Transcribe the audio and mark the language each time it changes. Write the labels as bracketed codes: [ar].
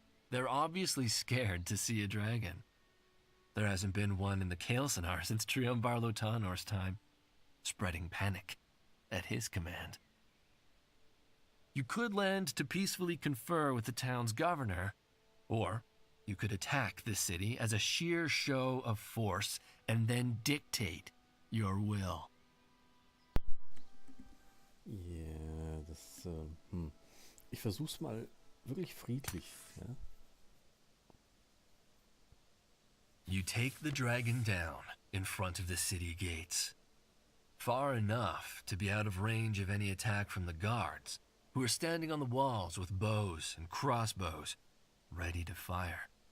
[en] They're obviously scared to see a dragon. There hasn't been one in the Kael'Sanar since Triumvar Lotanor's time, spreading panic at his command. You could land to peacefully confer with the town's governor, or you could attack the city as a sheer show of force and then dictate your will. [de] Ja, das, Ich versuch's mal wirklich friedlich, ja? [en] You take the dragon down in front of the city gates, far enough to be out of range of any attack from the guards, who are standing on the walls with bows and crossbows, ready to fire.